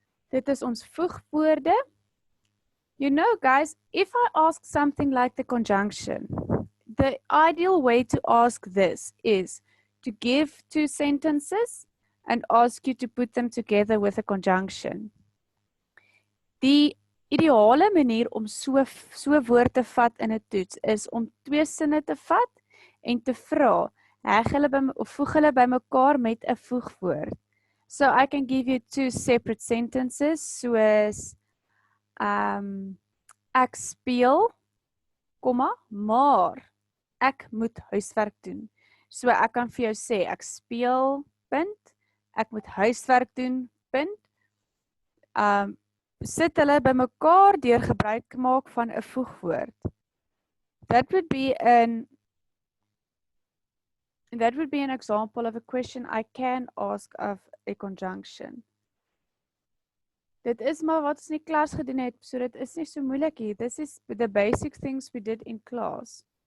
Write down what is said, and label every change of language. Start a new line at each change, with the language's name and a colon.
Afrikaans: Dit is ons voegwoorde.
English: You know, guys, if I ask something like the conjunction, the ideal way to ask this is to give two sentences and ask you to put them together with a conjunction.
Afrikaans: Die ideale manier om so woord te vat in 'n toets is om twee sinne te vat en te vra, heg hulle of voeg hulle bymekaar met 'n voegwoord.
English: So I can give you two separate sentences
Afrikaans: soos ek speel, maar ek moet huiswerk doen. So ek kan vir jou sê ek speel, punt, ek moet huiswerk doen, punt. Sit hulle bymekaar deur gebruik maak van 'n voegwoord.
English: That would be an example of a question I can ask of a conjunction.
Afrikaans: Dit is maar wat ons in die klas gedoen het, so dit is nie so moeilik hier.
English: This is the basic things we did in class.